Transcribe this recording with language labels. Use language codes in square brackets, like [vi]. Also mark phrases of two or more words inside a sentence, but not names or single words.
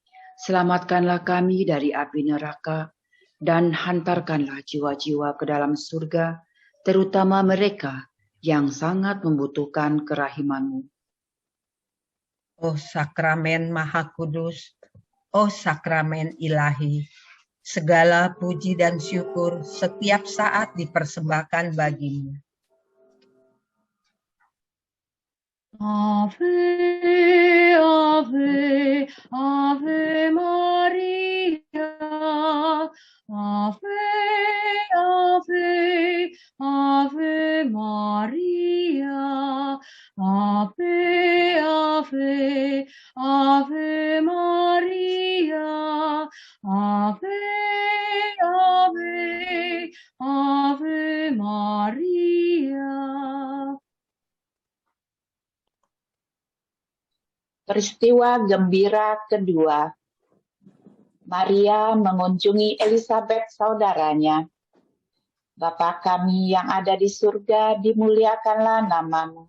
[id] Selamatkanlah kami dari api neraka. Dan hantarkanlah jiwa-jiwa ke dalam surga, terutama mereka yang sangat membutuhkan kerahiman-Mu. Oh sakramen Maha Kudus, oh sakramen ilahi, segala puji dan syukur setiap saat dipersembahkan bagimu. [la] Ave, Ave, Ave Maria. Ave, Ave, Ave Maria. Ave, Ave, Ave Maria. Ave, Ave, Ave Maria. [id] Peristiwa gembira kedua. Maria mengunjungi Elisabet saudaranya. Bapa kami yang ada di surga, dimuliakanlah namamu.